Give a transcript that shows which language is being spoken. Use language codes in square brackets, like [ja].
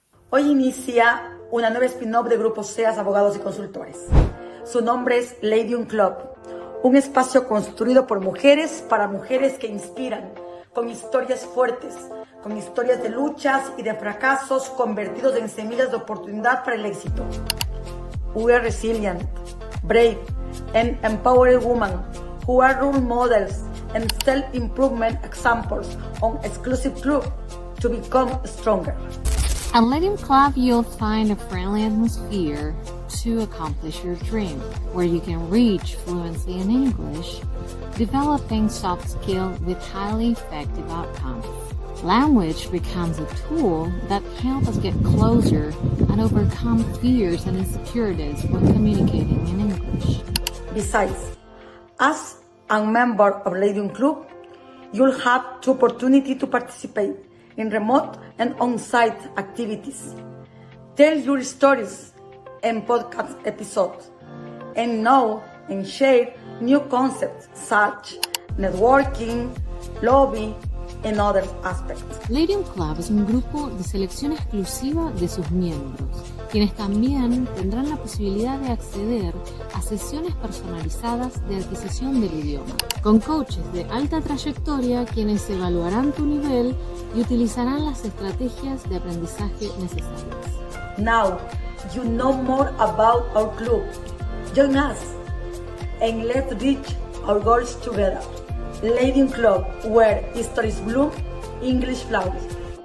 [es] Hoy inicia una nueva spin-off de Grupo SEAS Abogados y Consultores. Su nombre es Ladiom Club, un espacio construido por mujeres para mujeres que inspiran, con historias fuertes, con historias de luchas y de fracasos convertidos en semillas de oportunidad para el éxito. [en] We are resilient, brave, and empowered women who are role models and self-improvement examples on exclusive club to become stronger. At Ladiom Club, you'll find a friendly atmosphere to accomplish your dream, where you can reach fluency in English, developing soft skills with highly effective outcomes. Language becomes a tool that helps us get closer and overcome fears and insecurities when communicating in English. Besides, as a member of Ladiom Club, you'll have the opportunity to participate in remote and on-site activities, tell your stories and podcast episodes, and know and share new concepts such networking, lobby, and other aspects. [es] Ladiom Club es un grupo de selección exclusiva de sus miembros, quienes también tendrán la posibilidad de acceder a sesiones personalizadas de adquisición del idioma, con coaches de alta trayectoria quienes evaluarán tu nivel y utilizarán las estrategias de aprendizaje necesarias. [en] Now you know more about our club. Join us and let's reach our goals together. Ladiom Club, where histories bloom, English flowers.